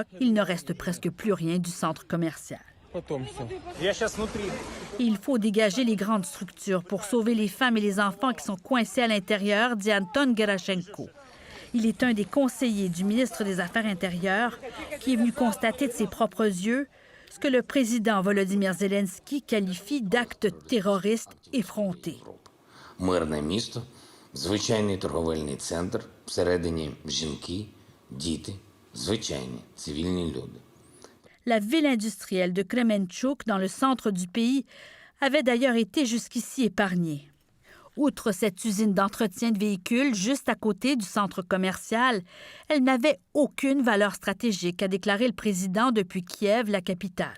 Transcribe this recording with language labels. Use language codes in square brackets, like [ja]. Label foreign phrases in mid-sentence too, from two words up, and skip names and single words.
[fr] Il ne reste presque plus rien du centre commercial. Il faut dégager les grandes structures pour sauver les femmes et les enfants qui sont coincés à l'intérieur, dit Anton Gerashenko. Il est un des conseillers du ministre des Affaires intérieures qui est venu constater de ses propres yeux ce que le président Volodymyr Zelensky qualifie d'acte terroriste effronté. [uk] Звичайний торговельний центр, всередині жінки, діти, звичайні цивільні люди. [fr] La ville industrielle de Kremenchuk, dans le centre du pays, avait d'ailleurs été jusqu'ici épargnée. Outre cette usine d'entretien de véhicules juste à côté du centre commercial, elle n'avait aucune valeur stratégique, a déclaré le président depuis Kiev, la capitale.